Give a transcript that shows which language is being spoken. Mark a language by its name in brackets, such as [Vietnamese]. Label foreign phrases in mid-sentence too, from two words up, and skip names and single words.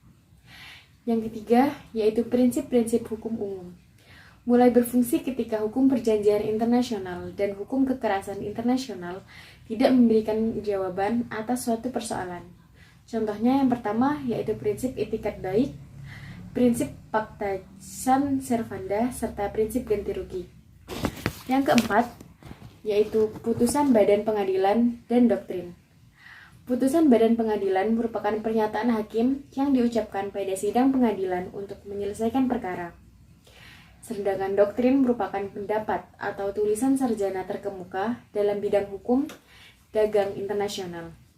[Indonesian] Yang ketiga yaitu prinsip-prinsip hukum umum. Mulai berfungsi ketika hukum perjanjian internasional dan hukum kekerasan internasional tidak memberikan jawaban atas suatu persoalan. Contohnya yang pertama yaitu prinsip etikat baik, prinsip [Latin] pacta sunt servanda, [Indonesian] serta prinsip ganti rugi. Yang keempat yaitu putusan badan pengadilan dan doktrin. Putusan badan pengadilan merupakan pernyataan hakim yang diucapkan pada sidang pengadilan untuk menyelesaikan perkara. Sedangkan doktrin merupakan pendapat atau tulisan sarjana terkemuka dalam bidang hukum dagang internasional.